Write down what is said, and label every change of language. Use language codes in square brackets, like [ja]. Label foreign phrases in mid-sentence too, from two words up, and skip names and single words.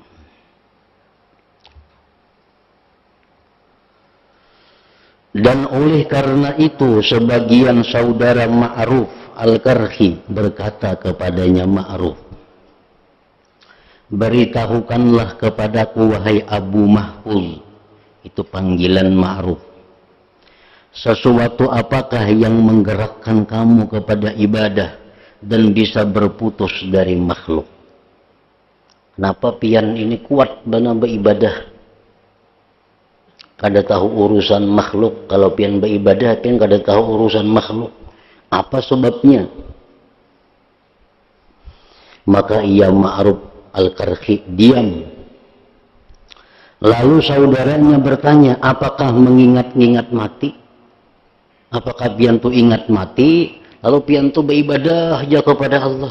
[id] Dan oleh karena itu sebagian saudara Ma'ruf Al-Karhi berkata kepadanya Ma'ruf, beritahukanlah kepadaku wahai Abu Mahfuz, itu panggilan Ma'ruf, sesuatu apakah yang menggerakkan kamu kepada ibadah dan bisa berputus dari makhluk? [bjn] Kenapa pian ini kuat bana beribadah? Kada tahu urusan makhluk. Kalau pian beribadah, pian kada tahu urusan makhluk. Apa sebabnya? [id] Maka ia Ma'ruf Al-Karhi diam. Lalu saudaranya bertanya, apakah mengingat-ingat mati? [bjn] Apakah pian tu ingat mati, lalu pian tu beribadah aja kepada Allah?